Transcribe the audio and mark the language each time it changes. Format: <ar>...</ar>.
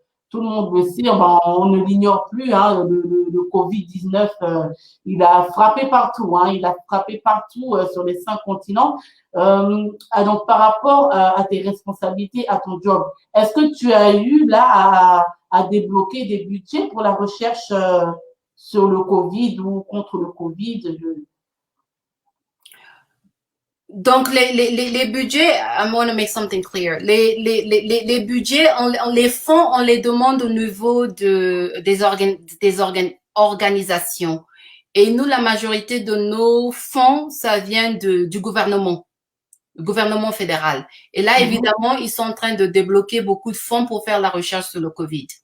<fr>Tout le monde le sait, on ne l'ignore plus, hein, le Covid-19, il a frappé partout, hein, sur les 5 continents. Donc, par rapport à tes responsabilités, à ton job, est-ce que tu as eu là à débloquer des budgets pour la recherche sur le Covid ou contre le Covid?</fr> <en>Donc, les budgets, I want to make something clear.</en> <fr>Les budgets, les fonds, on les demande au niveau des organisations. Et nous, la majorité de nos fonds, ça vient du gouvernement, le gouvernement fédéral. Et là, évidemment, ils sont en train de débloquer beaucoup de fonds pour faire la recherche sur le Covid.</fr>